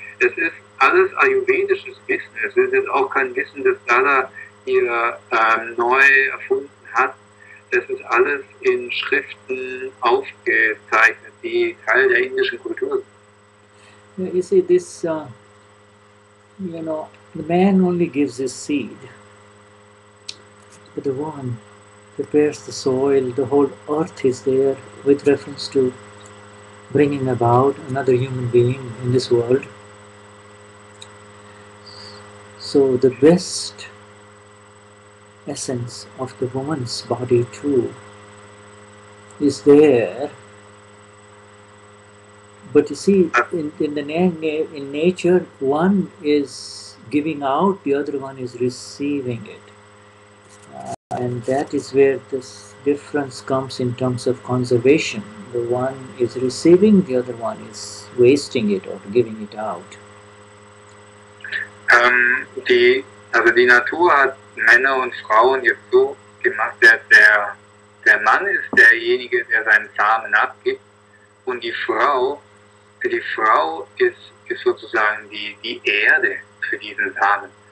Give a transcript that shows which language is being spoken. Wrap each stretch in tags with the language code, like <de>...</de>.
<de>Es ist alles ayurvedisches Wissen. Es ist jetzt auch kein Wissen, das Dada hier neu erfunden hat. Es ist alles in Schriften aufgezeichnet, die Teil der indischen Kultur sind.</de> <en>You see, this, you know, the man only gives his seed, but the woman prepares the soil. The whole earth is there with reference to bringing about another human being in this world. So the best essence of the woman's body too is there. But you see, in nature, one is giving out, the other one is receiving it. And that is where this difference comes in terms of conservation. The one is receiving, the other one is wasting it or giving it out.</en> <de>Die Natur hat Männer und Frauen jetzt so gemacht, der Mann ist derjenige, der seinen Samen abgibt, und für die Frau ist sozusagen die Erde für diesen Samen.</de>